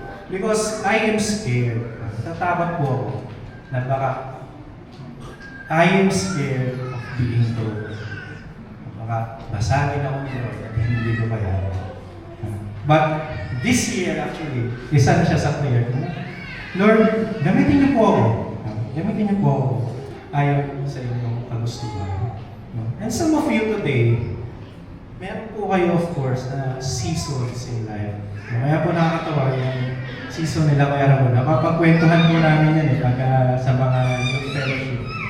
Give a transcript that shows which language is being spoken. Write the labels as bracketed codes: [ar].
[en] Because I am scared. [tl] Tatakot po ako na baka [en] I am scared of being broken. [tl] Baka basagin ako ni Lord at hindi ko kaya. [en] But this year actually, [tl] isa na siya sa prayer ko. Lord, gamitin niyo po ako. Gamitin niyo po ako ayon sa inyong kagustuhan. [en] And some of you today, [tl] meron po kayo [en] of course na seasons in life. [tl] Kaya po nakakatawa yung season nila Kuya Ramon. Napapagkwentuhan po namin yan pag sa mga youth fellowship.